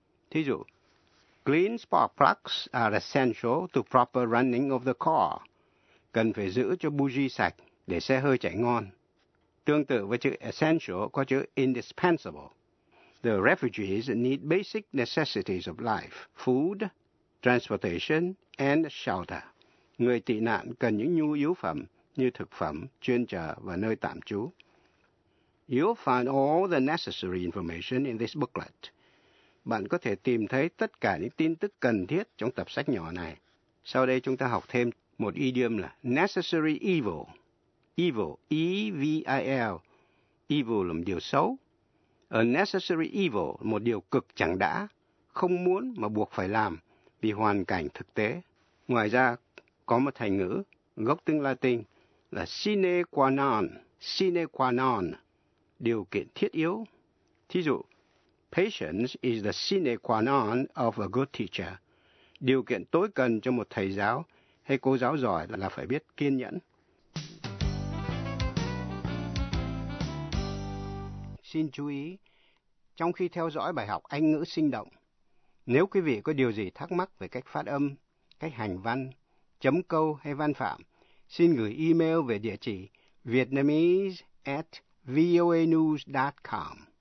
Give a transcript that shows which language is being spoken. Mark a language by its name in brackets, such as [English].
[Vietnamese] Thí dụ, [English] clean spark plugs are essential to proper running of the car. [Vietnamese] Cần phải giữ cho buji sạch để xe hơi chạy ngon. Tương tự với chữ essential có chữ indispensable. [English] The refugees need basic necessities of life, food, transportation, and shelter. [Vietnamese] Người tị nạn cần những nhu yếu phẩm như thực phẩm, chuyên chở và nơi tạm trú. [English] You'll find all the necessary information in this booklet. [Vietnamese] Bạn có thể tìm thấy tất cả những tin tức cần thiết trong tập sách nhỏ này. Sau đây chúng ta học thêm một idiom là necessary evil. Evil, E-V-I-L. Evil là một điều xấu. A necessary evil, một điều cực chẳng đã, không muốn mà buộc phải làm vì hoàn cảnh thực tế. Ngoài ra, có một thành ngữ gốc tiếng Latin là sine qua non, điều kiện thiết yếu. Thí dụ, [English] patience is the sine qua non of a good teacher. [Vietnamese] Điều kiện tối cần cho một thầy giáo hay cô giáo giỏi là phải biết kiên nhẫn. Xin chú ý, trong khi theo dõi bài học Anh ngữ sinh động, nếu quý vị có điều gì thắc mắc về cách phát âm, cách hành văn, chấm câu hay văn phạm, xin gửi email về địa chỉ vietnamese@voanews.com.